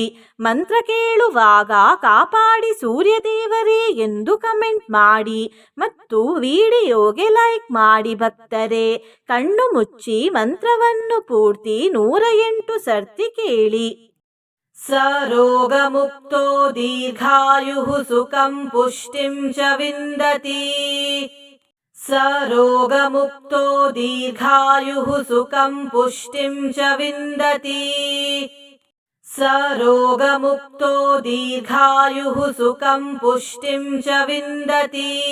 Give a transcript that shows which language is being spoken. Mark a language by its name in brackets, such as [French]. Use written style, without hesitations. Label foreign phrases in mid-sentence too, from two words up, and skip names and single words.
[Kannada] ಮಂತ್ರ ಕೇಳುವಾಗ ಕಾಪಾಡಿ ಸೂರ್ಯದೇವರೇ ಎಂದು ಕಮೆಂಟ್ ಮಾಡಿ ಮತ್ತು ವಿಡಿಯೋಗೆ ಲೈಕ್ ಮಾಡಿ. ಭಕ್ತರೇ, ಕಣ್ಣು ಮುಚ್ಚಿ ಮಂತ್ರವನ್ನು ಪೂರ್ತಿ 108 ಸರ್ತಿ ಕೇಳಿ. [Sanskrit] ಸ ರೋಗಮುಕ್ತೋ ದೀರ್ಘಾಯುಃ ಸುಖಂ ಪುಷ್ಟಿಂ ಚ ವಿಂದತಿ. ಸ ರೋಗಮುಕ್ತೋ ದೀರ್ಘಾಯುಃ ಸುಖಂ ಪುಷ್ಟಿಂ ಚ ವಿಂದತಿ. ಸ ರೋಗಮುಕ್ತೋ ದೀರ್ಘಾಯುಃ ಸುಖಂ ಪುಷ್ಟಿಂ ಚ ವಿಂದತಿ.